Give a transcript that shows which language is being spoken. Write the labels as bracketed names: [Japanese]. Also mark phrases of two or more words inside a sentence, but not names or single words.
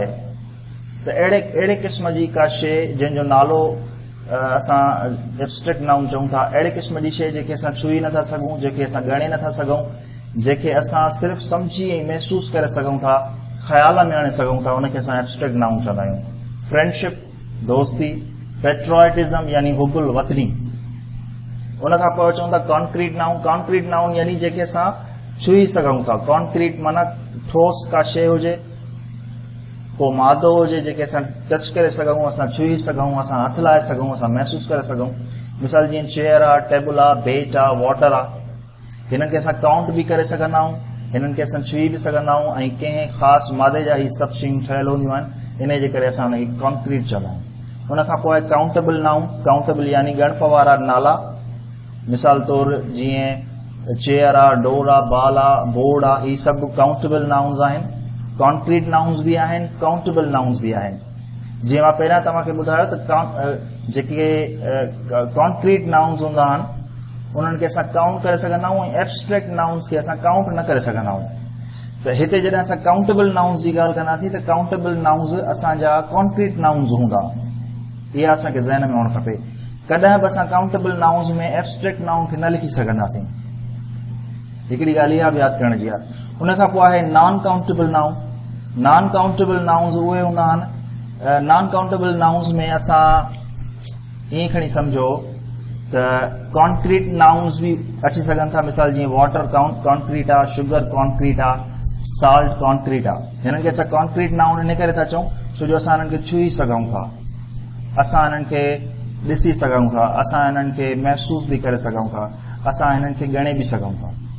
[Sindhi] त अहिड़े क़िस्म जी का शइ जंहिंजो नालो असां [English] abstract noun [Sindhi] चऊं था, अहिड़े क़िस्म जी शइ जेके असां छू ई नथा सघूं, जेके असां ॻणे नथा सघूं, जेके असां सिर्फ़ु सम्झी ऐं महसूस करे सघूं था, ख़्याल में आणे सघूं था, उनखे असां [English] abstract noun [Sindhi] चवंदा आहियूं। फ्रेंडशिप, दोस्ती, पेट्रोइटिज़म यानी हुबुल वतनी। उन खां पोइ अचूं था [English] concrete noun. concrete noun [Sindhi] यानी जेके असां छू ई सघूं था। कॉन्क्रीट माना ठोस का शइ हुजे, को मादो हुजे जेके असां टच करे सघूं, असां छू ई सघूं, असां हथ लाए सघूं, असां महसूस करे सघूं। मिसाल जीअं चेयर आहे, टेबल आहे, बेट आहे, वाटर आहे। हिननि खे असां काउंट बि करे सघंदा आहियूं, हिननि खे असां छुई बि सघंदा आहियूं, ऐं कंहिं ख़ासि मादे जा ही सभु शयूं ठहियल हूंदियूं आहिनि। इन जे करे असां हुनखे कॉन्क्रीट चवंदा आहियूं। उन खां पोइ [English] countable noun. [Sindhi] काउंटेबल यानी ॻणप वारा नाला। मिसाल तौर जीअं चेयर आहे, डोर आहे, बाल आहे, बोर्ड आहे, ही सभु [English] countable nouns [Sindhi] आहिनि। [English] concrete nouns [Sindhi] बि आहिनि, [English] countable nouns [Sindhi] बि आहिनि। जीअं मां पहिरियां तव्हांखे ॿुधायो त जेके [English] concrete nouns [Sindhi] हूंदा आहिनि उन्हनि खे असां काउंट करे सघंदा आहियूं, ऐं [English] abstract nouns [Sindhi] खे असां काउंट न करे सघंदा आहियूं। त हिते जॾहिं असां [English] countable nouns [Sindhi] जी ॻाल्हि कंदासीं त [English] countable nouns [Sindhi] असांजा [English] concrete nouns [Sindhi] हूंदा। इहा असांखे ज़हन में हुअणु खपे। कॾहिं बि असां [English] countable nouns [Sindhi] में [English] abstract noun [Sindhi] खे न लिखी सघंदासीं। हिकिड़ी ॻाल्हि इहा बि यादि करण जी आहे। उन खां पोइ आहे [English] non countable noun. non countable nouns [Sindhi] उहे हूंदा आहिनि। [English] non countable nouns [Sindhi] में असां ईअं खणी सम्झो त [English] concrete nouns [Sindhi] बि अची सघनि था। मिसाल जीअं [English] water concrete [Sindhi] आहे, [English] sugar concrete [Sindhi] आहे, [English] salt concrete [Sindhi] आहे। हिननि खे असां [English] concrete noun [Sindhi] इन करे था चऊं छो जो असां हिननि खे छुई सघूं था, असां हिननि खे ॾिसी सघूं था, असां हिननि खे महसूस बि करे सघूं था, असां हिननि खे ॻणे बि सघूं था।